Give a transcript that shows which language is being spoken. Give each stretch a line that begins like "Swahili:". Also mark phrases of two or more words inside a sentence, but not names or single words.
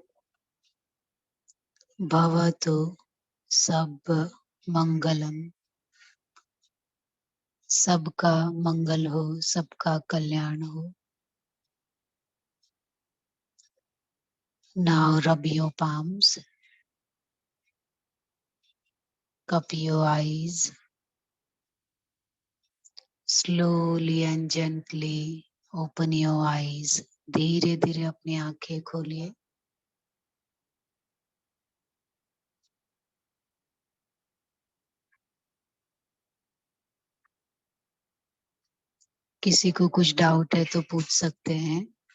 Pali: भवतु सब्ब मंगलम।
Hindi: सबका मंगल हो, सबका कल्याण हो।
English: Now rub your palms, cup your eyes, slowly and gently open your eyes.
Hindi: धीरे धीरे अपनी आंखें खोलिए। किसी को कुछ डाउट है तो पूछ सकते हैं।